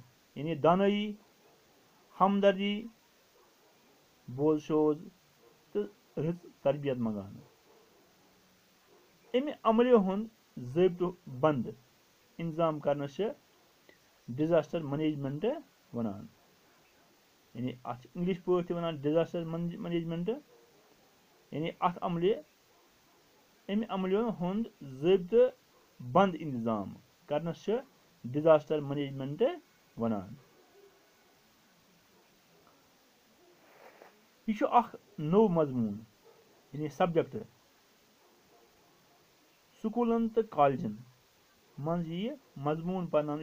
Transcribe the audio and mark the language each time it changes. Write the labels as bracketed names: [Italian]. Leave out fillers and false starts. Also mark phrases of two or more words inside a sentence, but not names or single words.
[Kashmiri] यानी दानई, हमदर्दी, बोझ तो रज तरबियत मंगान। अमि अमलो हुंद ज़ाब्तो बंद इंतजाम करनस [English] disaster management [Kashmiri] वनान। यानी अत इंग्लिश पठ वनान [English] disaster management. [Kashmiri] यानी अमि अमलो हुंद ज़ाब्तो बंद इंतजाम करनस [English] disaster management [Kashmiri] वनान। यह नव मजमून यानी सब्जेक्ट स्कूलन तो कॉलेजन मज मजमून पढ़ान।